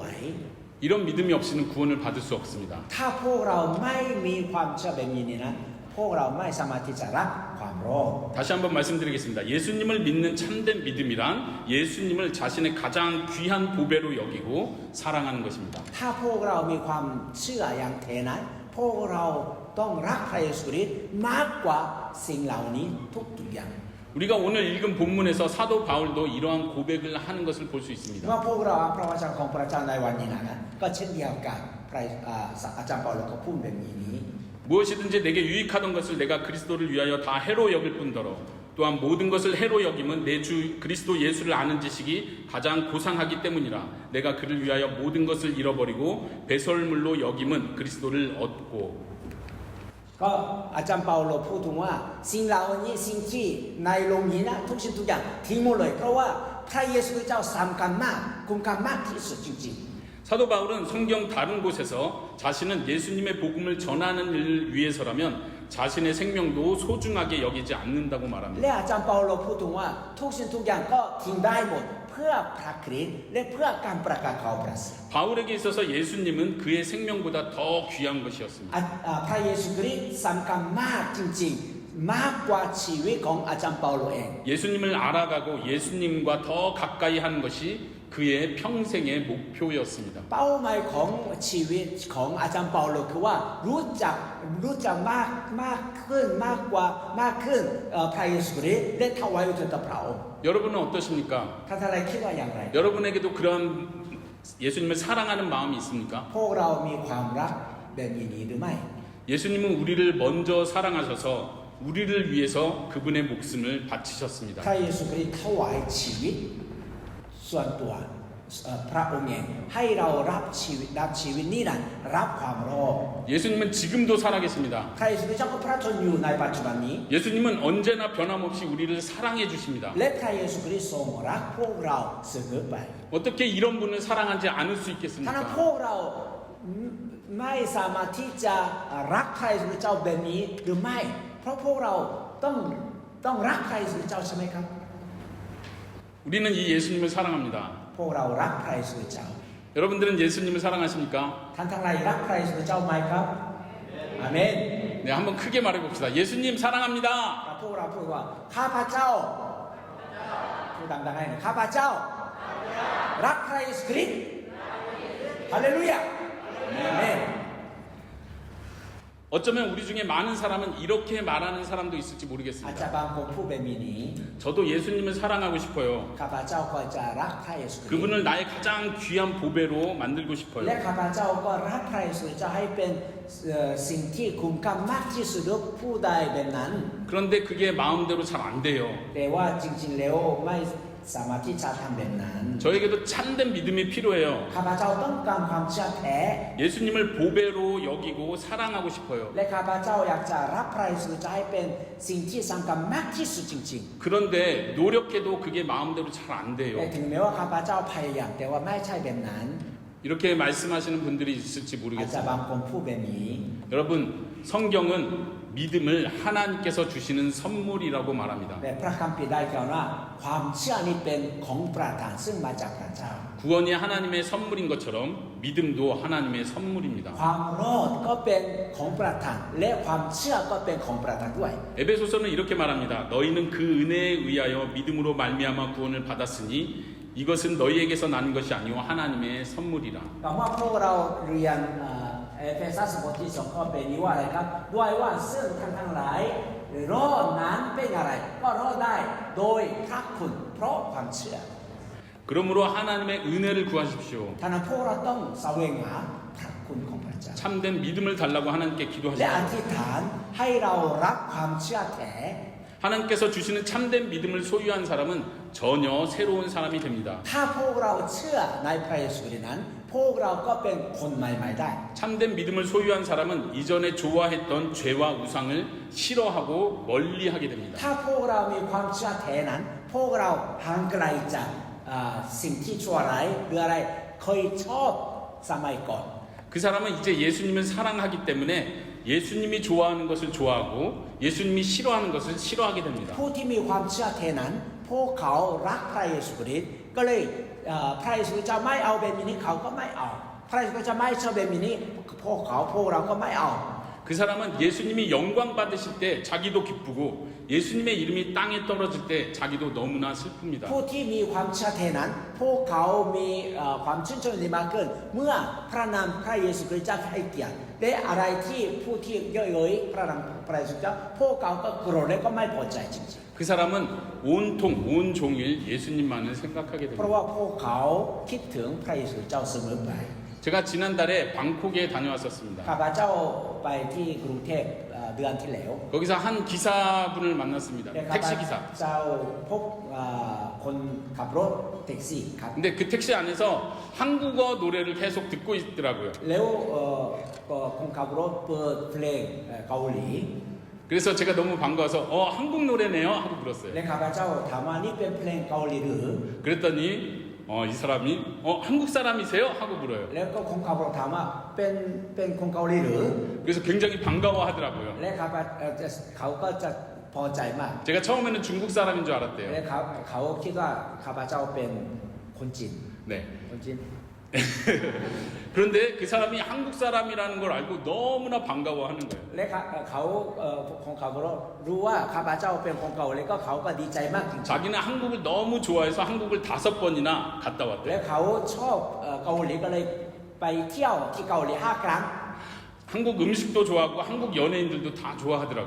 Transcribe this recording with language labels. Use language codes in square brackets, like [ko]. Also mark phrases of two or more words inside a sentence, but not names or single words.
[ko] 이런 믿음이 없이는 구원을 받을 수 없습니다. [th] ถ้าพวกเราไม่มีความเชื่อแบบนี้นะพวกเราไม่สามารถที่จะรับความรอด [ko] 다시 한번 말씀드리겠습니다. 예수님을 믿는 참된 믿음이란 예수님을 자신의 가장 귀한 보배로 여기고 사랑하는 것입니다. [th] ถ้าพวกเรามีความเชื่ออย่างแท้นั้นพวกเราต้องรักพระเยซูคริสต์มากกว่าสิ่งเหล่านี้ทุกอย่าง [ko] 우리가 오늘 읽은 본문에서 사도 바울도 이러한 고백을 하는 것을 볼 수 [th] เมื่อ [ko] 있습니다. [th] พวกเราอ่านพระวจนะของพระเจ้าในวันนี้นะก็เช่นเดียวกันอาจารย์เปาโลก็พูดแบบนี้ [ko] 무엇이든지 내게 유익하던 것을 내가 그리스도를 위하여 다 해로 여길 뿐더러 또한 모든 것을 해로 여김은 내 주 그리스도 예수를 아는 지식이 가장 고상하기 때문이라 내가 그를 위하여 모든 것을 잃어버리고 배설물로 여김은 그리스도를 얻고 [th] ก็อาจารย์เปาโลพูดถึงว่าสิ่งเหล่านี้สิ่งที่ในโลกนี้นะทุกสิ่งทุกอย่างทิ้งหมดเลยเพราะว่าพระเยซูคริสต์เจ้าสำคัญมากคุ้มค่ามากที่สุดจริง [ko] 사도 바울은 성경 다른 곳에서 자신은 예수님의 복음을 전하는 일을 위해서라면 자신의 생명도 소중하게 여기지 않는다고 [th] ๆ [ko] 말합니다. [th] และอาจารย์เปาโลพูดถึงว่าทุกสิ่งทุกอย่างก็ทิ้งได้หมดเพื่อพระคริสต์และเพื่อการประกาศข่าวประเสริฐ [ko] 바울에게 있어서 예수님은 그의 생명보다 더 귀한 것이었습니다. [th] พระเยซูคริสต์สำคัญมากจริงๆมากกว่าชีวิตของอาจารย์เปาโลเอง [ko] 예수님을 알아가고 예수님과 더 가까이 하는 것이 그의 평생의 목표였습니다. [th] เป้าหมายของชีวิตของอาจารย์เปาโลคือว่ารู้จักมากขึ้นมากขึ้นพระเยซูคริสต์และถวายอุทิศต่อพระองค์ [ko] 여러분은 어떠십니까? [th] ท่านอะไรคิดว่าอย่างไร [ko] 여러분에게도 그런 예수님을 사랑하는 마음이 있습니까? [th] พวกเรามีความรักแบบนี้หรือไม่ [ko] 예수님은 우리를 먼저 사랑하셔서 우리를 위해서 그분의 목숨을 바치셨습니다. [th] พระเยซูคริสต์ถวายชีวิตส่วนตัวพระองค์เองให้เรารับชีวิตนี้นั้นรับความรอด [ko] 예수님은 지금도 살아계십니다. [th] พระเยซูคริสต์เจ้าก็พระชนอยู่ในปัจจุบันนี้ [ko] 예수님은 언제나 변함없이 우리를 사랑해 주십니다. [th] และพระเยซูคริสต์ทรงรักพวกเราเสมอไป [ko] 어떻게 이런 분을 사랑하지 않을 수 [th] ถ้านั้น [ko] 있겠습니까? [th] พวกเราไม่สามารถที่จะรักพระเยซูคริสต์เจ้าแบบนี้หรือไม่เพราะพวกเราต้องรักพระเยซูคริสต์เจ้าใช่ไหมครับ [ko] 우리는 이 예수님을 사랑합니다. [th] พวกเรารักพระเยซูคริสต์เจ้า [ko] 여러분들은 예수님을 사랑하십니까? [th] ท่านทั้งหลายรักพระเยซูคริสต์เจ้าไหมครับอาเมน [ko] 네, 한번 크게 말해봅시다. 예수님 사랑합니다. [th] พวกเราพูดว่าข้าพเจ้าพูดดังๆให้หน่อยข้าพเจ้ารักพระเยซูคริสต์ฮาเลลูยาอาเมน [ko] 어쩌면 우리 중에 많은 사람은 이렇게 말하는 사람도 있을지 [th] อาจ [ko] 모르겠습니다. [th] จะบางคนพูดแบบนี้ [ko] 저도 예수님을 사랑하고 싶어요. [th] ข้าพเจ้าก็จะรักพระเยซูคริสต์ [ko] 그분을 나의 가장 귀한 보배로 만들고 [th] และ [ko] 싶어요. [th] ข้าพเจ้าก็รักพระเยซูจะให้เป็นสิ่งที่คุ้มค่ามากที่สุดผู้ใดแบบนั้น [ko] 그런데 그게 마음대로 잘 안 돼요. [th] แต่ว่าจริงๆแล้วไม่สามารถที่จะทำแบบนั้น [ko] 저에게도 참된 믿음이 필요해요. [th] ข้าพเจ้าต้องการความเชื่อแท้ [ko] 예수님을 보배로 여기고 사랑하고 싶어요. [th] และข้าพเจ้าอยากจะรับพระเยซูจะให้เป็นสิ่งที่สำคัญมากที่สุดจริง [ko] 그런데 노력해도 그게 마음대로 잘 안 [th] ๆ [ko] 돼요. [th] แต่ถึงแม้ว่าข้าพเจ้าพยายามแต่ว่าไม่ใช่แบบนั้น [ko] 이렇게 말씀하시는 분들이 있을지 [th] อาจจะ [ko] 모르겠어요. [th] บางคนพูดแบบนี้ [ko] 여러분, 성경은 믿음을 하나님께서 주시는 선물이라고 말합니다. [th] แต่พระคัมภีร์ได้กล่าวว่าความเชื่อนี้เป็นของประทานซึ่งมาจากพระเจ้า [ko] 구원이 하나님의 선물인 것처럼 믿음도 하나님의 선물입니다. [th] ความรอดก็เป็นของประทานและความเชื่อก็เป็นของประทานด้วย [ko] 에베소서는 이렇게 말합니다. 너희는 그 은혜에 의하여 믿음으로 말미암아 구원을 받았으니 이것은 너희에게서 나는 것이 아니오 하나님의 선물이라. [th] ต่อมาพวกเราเรียนเอเฟซัสบทที่2ข้อเป็นนี้ว่าอะไรครับด้วยว่าซึ่งท่านทั้งหลายรอดนั้นเป็นอะไรก็รอดได้โดยพระคุณเพราะความเชื่อ [ko] 그러므로 하나님의 은혜를 구하십시오. [th] ท่านั้นพวกเราต้องแสวงหาพระคุณของพระเจ้า [ko] 참된 믿음을 달라고 하나님께 [th] และ [ko] 기도하십시오. [th] อธิษฐานให้เรารับความเชื่อแท้ [ko] 하나님께서 주시는 참된 믿음을 소유한 사람은 전혀 새로운 사람이 됩니다. [th] ถ้าพวกเราเชื่อในพระเยซูคริสต์นั้นพวกเราก็เป็นคนใหม่ๆได้ [ko] 참된 믿음을 소유한 사람은 이전에 좋아했던 죄와 우상을 싫어하고 멀리하게 됩니다. [th] ถ้าพวกเรามีความเชื่อแท้นั้นพวกเราห่างไกลจากสิ่งที่ชั่วร้ายหรืออะไรเคยชอบสมัยก่อน [ko] 그 사람은 이제 예수님을 사랑하기 때문에 예수님이 좋아하는 것을 좋아하고 예수님이 싫어하는 것을 싫어하게 됩니다. [th] ผู้ที่มีความเชื่อแท้นั้นพวกเขารักพระเยซูคริสต์ก็เลยพระเยซูจะไม่เอาแบบนี้เขาก็ไม่เอาพระเยซูจะไม่ชอบแบบนี้พวกเราก็ไม่เอา [ko] 그 사람은 예수님이 영광 받으실 때 자기도 기쁘고 예수님의 이름이 땅에 떨어질 때 자기도 너무나 슬픕니다. [th] ผู้ที่มีความเชื่อแท้นั้นพวกเขามีความชื่นชมในมากขึ้นเมื่อพระนามพระเยซูคริสต์จะให้เกียรติและอะไรที่ผู้ที่เย่อเย้ยพระนามพระเยซูเจ้าพวกเขาก็โกรธและก็ไม่พอใจจริง [ko] 그 사람은 온통 온 종일 예수님만을 생각하게 [th] ๆเพ [ko] 됩니다. [th] ราะว่าพวกเขาคิดถึงพระเยซูเจ้าเสมอไป [ko] 제가 지난달에 방콕에 [th] ข้า [ko] 다녀왔었습니다. [th] พเจ้าไปที่กรุงเทพเดือนที่แล้ว [ko] 거기서 한 기사분을 만났습니다. [th] และข้าพ [ko] 택시 기사. [th] เจ้าพบคนขับรถแท็กซี่ครับ [ko] 근데 그 택시 안에서 한국어 노래를 계속 듣고 있더라고요. [th] แล้วก็คนขับรถเปิดเพลงเกาหลี [ko] 그래서 제가 너무 반가워서 한국 노래네요 하고 물었어요. [th] และข้าพเจ้าถามว่านี่เป็นเพลงเกาหลีหรือ [ko] 그랬더니 이 사람이 한국 사람이세요? 하고 물어요. [th] แล้วก็คนขับรถถามว่าเป็นคนเกาหลีหรือ [ko] 그래서 굉장히 반가워하더라고요. [th] และเขาก็จะพอใจมาก [ko] 제가 처음에는 중국 사람인 줄 [th] และ [ko] 알았대요. [th] เขาคิดว่าข้าพเจ้าเป็นคนจีน [ko] 네. [th] คนจีน [ko] 그런데 그 사람이 한국 사람이라는 걸 알고 너무나 반가워하는 거예요. [th] และเขาคนขับรถรู้ว่าข้าพเจ้าเป็นคนเกาหลีก็เขาก็ดีใจมากจริง [ko] 자기는 한국을 너무 좋아해서 한국을 5번이나 갔다 [th] ๆและ [ko] 왔대요. [th] เขาชอบเกาหลีก็เลยไปเที่ยวที่เกาหลี5 ครั้ง [ko] 한국 음식도 좋아하고 한국 연예인들도 다 좋아하더라고요.